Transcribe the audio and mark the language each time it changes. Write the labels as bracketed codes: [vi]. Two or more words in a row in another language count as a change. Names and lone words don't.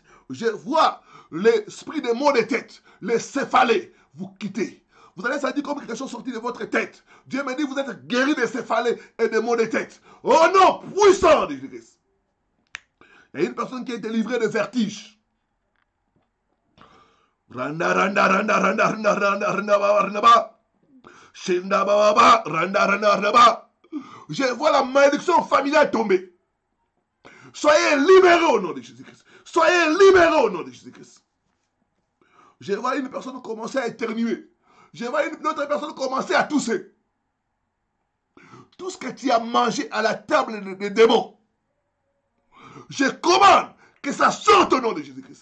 [fr] Je vois l'esprit des maux de tête, les céphalées, vous quitter. Vous allez sentir comme quelque chose sorti de votre tête. Dieu me dit, vous êtes guéris des céphalées et des maux de tête. Au nom puissant de Jésus-Christ. Il y a une personne qui est délivrée de vertige. Randa, randa, randa, randa, randa, randa, randa, randa, randa. Shinda, baba, randa, randa, randa. Je vois la malédiction familiale tomber. Soyez libérés au nom de Jésus-Christ. Soyez libérés au nom de Jésus-Christ. Je vois une personne commencer à éternuer. Je vois une autre personne commencer à tousser. Tout ce que tu as mangé à la table des démons, je commande que ça sorte au nom de Jésus-Christ.